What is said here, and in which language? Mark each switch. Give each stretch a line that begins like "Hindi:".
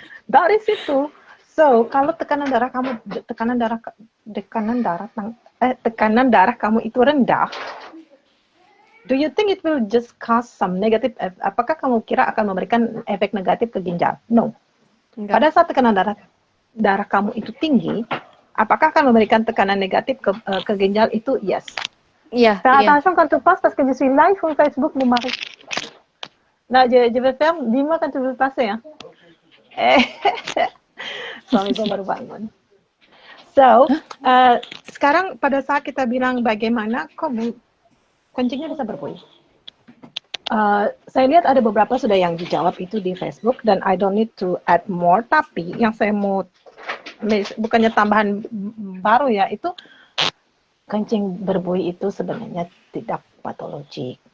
Indonesian: Dari situ. So, kalau tekanan darah kamu itu rendah,
English: do you think it will just cause some negative?
Indonesian: Apakah kamu kira akan memberikan efek negatif ke ginjal?
English: No.
Indonesian: Enggak. Pada saat tekanan darah kamu itu tinggi, apakah akan memberikan tekanan negatif ke ginjal itu?
English: Yes.
Indonesian: Iya.
French: Attention quand tu passes parce que je suis live sur Facebook, mon mari. Nah, je vais faire, dis-moi quand tu veux passer, hein.
Indonesian: Suamiku baru bangun. So, sekarang pada saat kita bilang bagaimana kencingnya bisa berbuih. Saya lihat ada beberapa sudah yang dijawab itu di Facebook dan
English: I don't need to add more.
Indonesian: Tapi yang saya mau bukannya tambahan baru ya, itu kencing berbuih itu sebenarnya tidak patologik.